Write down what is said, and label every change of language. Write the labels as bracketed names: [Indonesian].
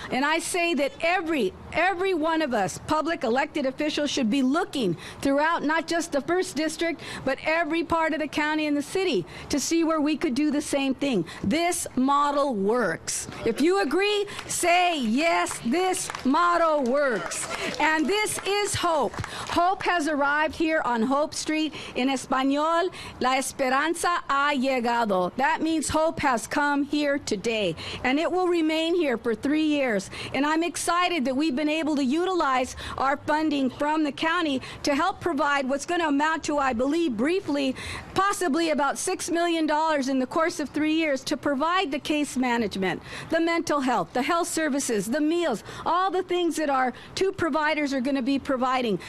[English] And I say that every one of us, public elected officials, should be looking throughout not just the 1st District, but every part of the county and the city to see where we could do the same thing. This model works. If you agree, say yes, this model works. And this is hope. Hope has arrived here on Hope Street. In Espanol, [Spanish] la esperanza ha llegado. [English] That means hope has come here today. And it will remain here for 3 years. And I'm excited that we've been able to utilize our funding from the county to help provide what's going to amount to, I believe, briefly, possibly about $6 million in the course of 3 years to provide the case management, the mental health, the health services, the meals, all the things that our two providers are going to be providing.